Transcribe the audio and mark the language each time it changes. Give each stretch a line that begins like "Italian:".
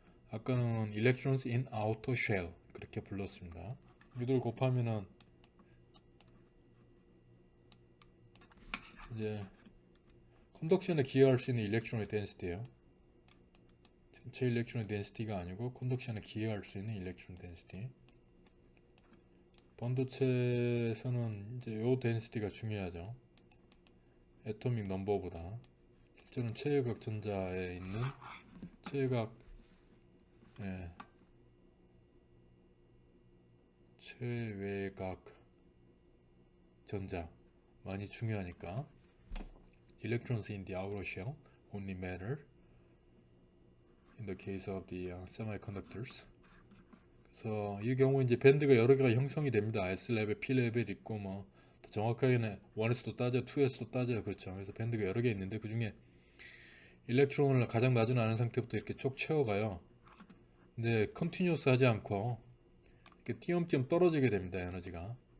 Korean: 아까는
English: electrons in outer shell
Korean: 그렇게 불렀습니다. 이들 곱하면은 이제 컨덕션에 기여할 수 있는 일렉트론의 덴시티예요. 전체 일렉트론의 덴시티가 아니고 컨덕션에 기여할 수 있는 일렉트론 덴시티. 반도체에서는 이제 요 덴시티가 중요하죠. 애토믹 넘버보다. 실제로는 최외곽 전자에 있는 최외곽 전자 많이 중요하니까
English: electrons in the outer shell only matter in the case of the semiconductors.
Korean: 그래서 이 경우 이제 밴드가 여러 개가 형성이 됩니다. S 레벨, P 레벨 있고 뭐 정확하게는 1에서도 따져, 2에서도 따져요. 그렇죠. 그래서 밴드가 여러 개 있는데 그 중에 일렉트론을 가장 낮은 않은 상태부터 이렇게 쭉 채워가요. 근데 컨티뉴어스 하지 않고 이렇게 띄엄띄엄 떨어지게 됩니다. 에너지가.